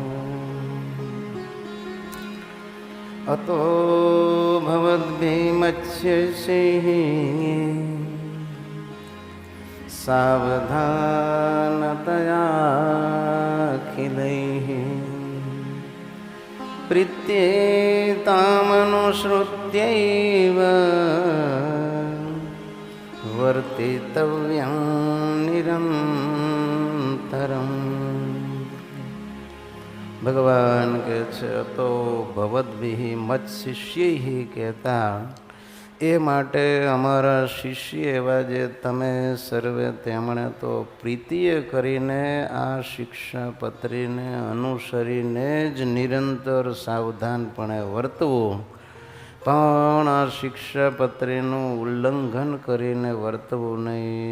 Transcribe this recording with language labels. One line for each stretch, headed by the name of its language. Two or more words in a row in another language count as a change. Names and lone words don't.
Sanskrit: अतो भवद्भिमत्स्यैः सावधानतयाखिलैः प्रीत्येतामनुसृत्यैव वर्तितव्यं निरन्तरम्।
Gujarati: ભગવાન કે તો
Sanskrit: भवद्भिः मत्शिष्यैः
Gujarati: कहता એ માટે અમારા શિષ્ય એવા જે તમે સર્વે તેમણે તો પ્રીતિએ કરીને આ શિક્ષાપત્રીને અનુસરીને જ નિરંતર સાવધાનપણે વર્તવું, પણ આ શિક્ષાપત્રીનું ઉલ્લંઘન કરીને વર્તવું નહીં.